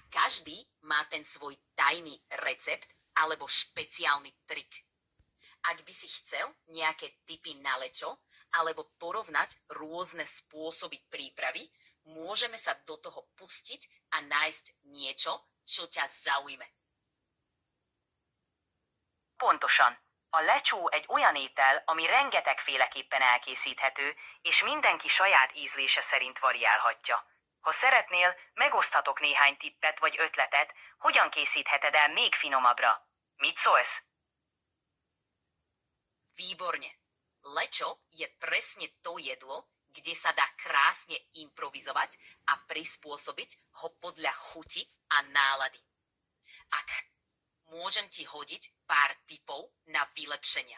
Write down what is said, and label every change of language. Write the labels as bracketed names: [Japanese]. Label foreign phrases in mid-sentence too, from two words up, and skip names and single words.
[Slovak] Každý má ten svoj tajný recept alebo špeciálny trik. Ak by si chcel nejaké tipy na lečo alebo porovnať rôzne spôsoby prípravy, môžeme sa do toho pustiť a nájsd niečo, čo ťa zaujme. [Hungarian] Pontosan. A lecsó egy olyan étel, ami rengetegféleképpen elkészíthető, és mindenki saját ízlése szerint variálhatja. Ha szeretnél, megoszthatok néhány tippet vagy ötletet, hogyan készítheted el még finomabbra. Mit szólsz? [Slovak] Výborne. Lečo je presne to jedlo, kde sa dá krásne improvizovať a prispôsobiť ho podľa chuti a nálady. Môžem ti hodiť pár tipov na vylepšenia.